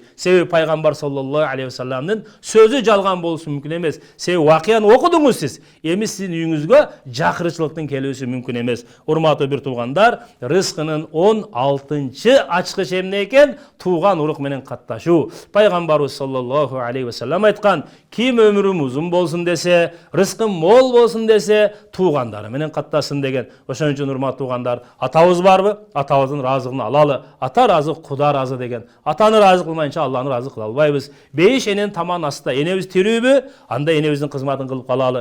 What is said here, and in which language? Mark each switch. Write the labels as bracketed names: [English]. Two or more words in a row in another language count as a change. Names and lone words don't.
[Kyrgyz] Себеби пайгамбар [Arabic] صلى الله عليه وسلم [Kyrgyz] сөзү жалган болушу мүмкүн эмес. Себеби Вакыяны окудуңуз сиз. Эми сиздин үйүңүзгө жакырчылыктын келүүсү мүмкүн эмес. Урматтуу бир туугандар, рызкынын 16-чы ачкычы эмне экен? Тууган урук менен катташуу. Пайгамбарыбыз [Arabic] صلى الله عليه وسلم [Kyrgyz] айткан, ким өмүрүм узун болсун десе, рызкым мол болсун десе, туугандары менен каттасын деген. Ошон үчүн урматтуу туугандар, атабыз барбы? Атабыздын разыгын алалы. Ата разы, Куда разы деген. Атаны разы кылмайынча Алланы разы кыла албайбыз. Бейиш энен таман астында энебиз тирүүбү? Анда энебиздин кызматын кылып калалы.